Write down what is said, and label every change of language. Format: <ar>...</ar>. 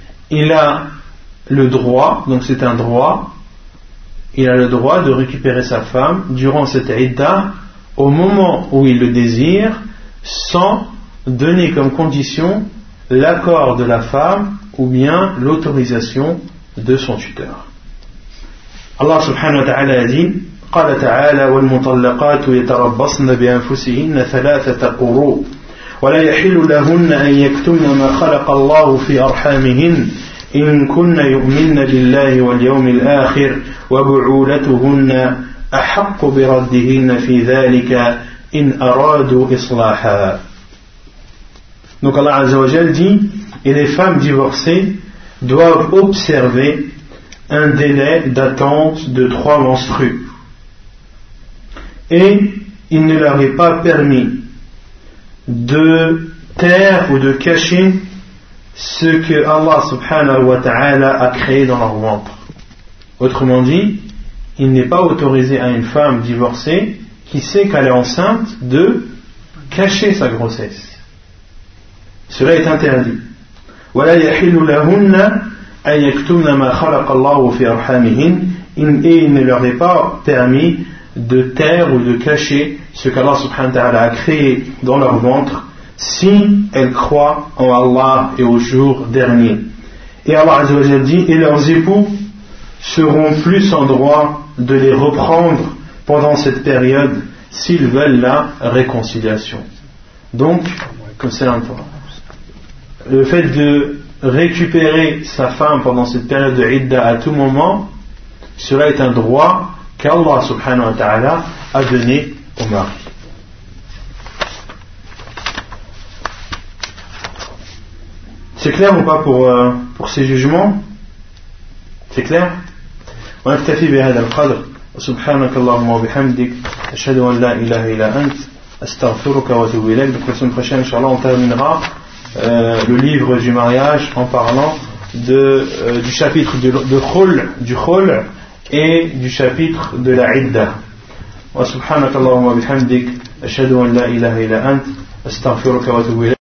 <fr>Il a le droit, donc c'est un droit, il a le droit de récupérer sa femme durant cette idda au moment où il le désire, sans donner comme condition l'accord de la femme ou bien l'autorisation de son tuteur. Allah subhanahu wa ta'ala a dit,</fr> <ar>قال تعالى والمطلقات يتربصن بأنفسهن ثلاثة قروء ولا يحل لهن أن يكتمن ما خلق الله في أرحامهن إن كن يؤمن بالله واليوم الآخر وبعولتهن أحق بردهن في ذلك إن أرادوا إصلاحا.</ar> <fr>Donc Allah Azza wa Jal dit, et les femmes divorcées doivent observer un délai d'attente de 3 menstrues. Et il ne leur est pas permis de taire ou de cacher ce que Allah subhanahu wa ta'ala a créé dans leur ventre. Autrement dit, il n'est pas autorisé à une femme divorcée qui sait qu'elle est enceinte de cacher sa grossesse. Cela est interdit.</fr> <ar>ولا يحل لهن أن يكتمن ما خلق الله في أرحامهن.</ar> <fr>Et il ne leur est pas permis de taire ou de cacher ce qu'Allah subhanahu wa ta'ala a créé dans leur ventre si elles croient en Allah et au jour dernier. Et Allah Azza wa Jalla dit, et leurs époux seront plus en droit de les reprendre pendant cette période s'ils veulent la réconciliation. Donc, comme c'est l'important, le fait de récupérer sa femme pendant cette période de Idda à tout moment, cela est un droit qu'Allah subhanahu wa ta'ala a donné au mari. C'est clair ou pas pour ces jugements ? C'est clair ?</fr> <ar>ونكتفي بهذا القدر سبحانك اللهم وبحمدك أشهد أن لا إله إلا أنت أستغفرك وأتوب إليك.</ar> <fr>Donc la semaine prochaine, inshallah, on terminera le livre du mariage en parlant du chapitre de khul, du khul, et du chapitre de la idda.</fr> <ar>وسبحانك اللهم وبحمدك أشهد أن لا إله إلا أنت أستغفرك وأتوب إليك.</ar>